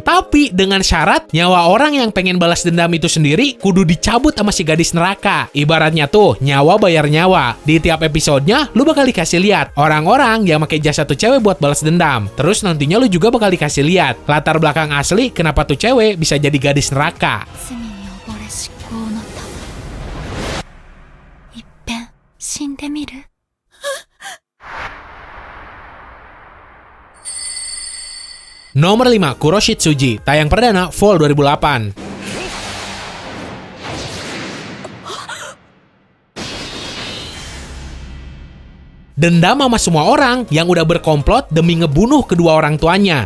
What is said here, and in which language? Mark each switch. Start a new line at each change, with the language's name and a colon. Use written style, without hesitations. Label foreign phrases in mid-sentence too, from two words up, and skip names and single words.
Indonesian: Tapi dengan syarat nyawa orang yang pengen balas dendam itu sendiri kudu dicabut sama si gadis neraka. Ibaratnya tuh nyawa bayar nyawa. Di tiap episodenya lu bakal dikasih lihat orang-orang yang pakai jasa tuh cewek buat balas dendam. Terus nantinya lu juga bakal dikasih lihat latar belakang asli kenapa tuh cewek bisa jadi gadis neraka.
Japanese: 罪に溺れ思考のためいっぺん死んでみる
Indonesian: Nomor 5, Kuroshitsuji, tayang perdana Fall 2008. Dendam sama semua orang yang udah berkomplot demi ngebunuh kedua orang tuanya.